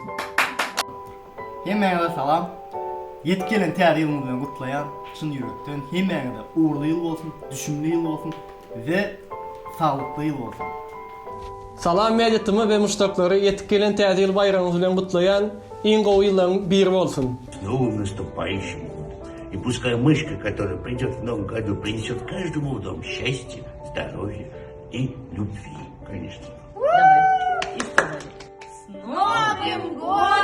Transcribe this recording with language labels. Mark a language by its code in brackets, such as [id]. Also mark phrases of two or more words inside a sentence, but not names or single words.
[tk] Hemmeňize salam. Yetip gelen täze ýylyny bilen gutlayan çyn ýürekden hemmeňize uğurly ýyl bolsun, düşünli ýyl bolsun we saglykly ýyl bolsun. Salam mediatymı we muştaklary yetip gelen täze ýyl bayramy bilen gutlayan iň gowy ýyllaryň biri bolsun. [ru] С новым наступающим годом. И пускай мышка, которая придет в новом году, принесет каждому в дом счастье, здоровье и любви, конечно. С Новым годом!